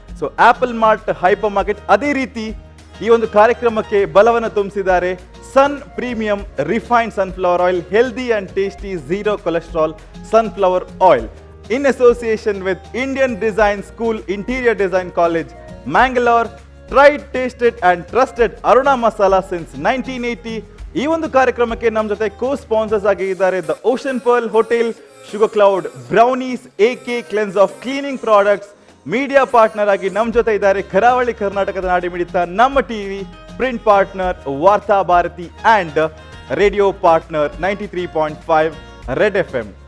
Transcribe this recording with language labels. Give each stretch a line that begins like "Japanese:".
Kannada: So apple mart hyper market. ಅದೇ ರೀತಿ ಈ ಒಂದು ಕಾರ್ಯಕ್ರಮಕ್ಕೆ ಬಲವನ್ನು ತುಂಬಿಸಿದ್ದಾರೆ ಸನ್ premium refined sunflower oil, healthy and tasty zero cholesterol sunflower oil
English: in association with
Kannada: Indian Design School, Interior Design College, Mangalore.
English: Tried, tasted and trusted Aruna Masala since 1980.
Kannada: ಈ ಒಂದು ಕಾರ್ಯಕ್ರಮಕ್ಕೆ ನಮ್ಮ ಜೊತೆ ಕೋ ಸ್ಪಾನ್ಸರ್ಸ್ ಆಗಿ ಇದ್ದಾರೆ the ocean pearl hotel, sugar cloud brownies, AK cleanse of cleaning products. Media partner ಆಗಿ ನಮ್ಮ ಜೊತೆ ಇದ್ದಾರೆ ಕರಾವಳಿ ಕರ್ನಾಟಕದ ನಾಡಿ ಮಿಡಿತ ನಮ್ಮ ಟಿವಿ, ಪ್ರಿಂಟ್ ಪಾರ್ಟ್ನರ್ ವಾರ್ತಾ Bharati and radio partner 93.5 red FM.